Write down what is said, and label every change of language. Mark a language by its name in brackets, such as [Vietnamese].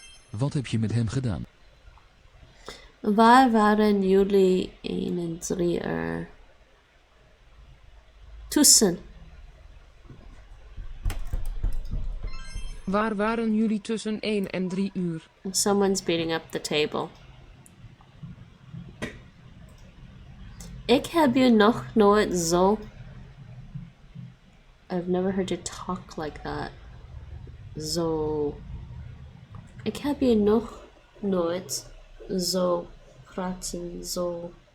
[Dutch] Wat heb je met hem gedaan? Waar waren jullie 1 en 3 er tussen? Waar waren jullie tussen 1 en 3 uur? [English] Someone's beating up the table. [Dutch] Ik heb je nog nooit zo... [English] I've never heard you talk like that. [Dutch] Zo... Ik heb je nog nooit zo praten, zo...